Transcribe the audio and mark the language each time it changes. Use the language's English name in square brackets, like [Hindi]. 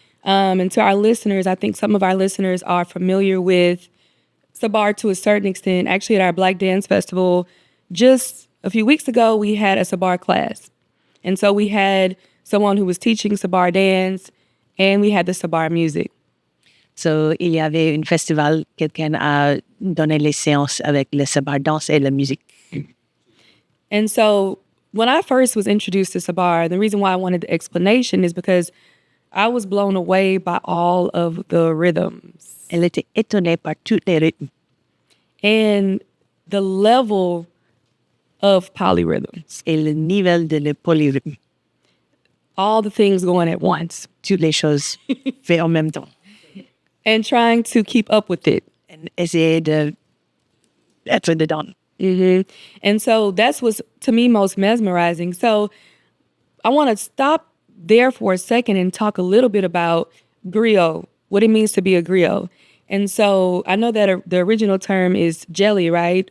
[English] And to our listeners, I think some of our listeners are familiar with Sabar to a certain extent. Actually, at our Black Dance Festival, just a few weeks ago, we had a Sabar class. And so we had someone who was teaching Sabar dance, and we had the Sabar music. [French] So, il y avait un festival, quelqu'un a donné les séances avec le Sabar danse et la musique. [English] And so when I first was introduced to Sabar, the reason why I wanted the explanation is because I was blown away by all of the rhythms. [French] Elle était étonnée par tous les rythmes. [English] And the level of polyrhythms. [French] Et le niveau de le polyrythme. [English] All the things going at once. [French] Toutes les choses faites en même temps. [English] And trying to keep up with it. [French] And essayer de être dedans. [English] Mm-hmm. And so that's what's, to me, most mesmerizing. So I want to stop there for a second and talk a little bit about griot, what it means to be a griot. And so I know that the original term is jelly, right?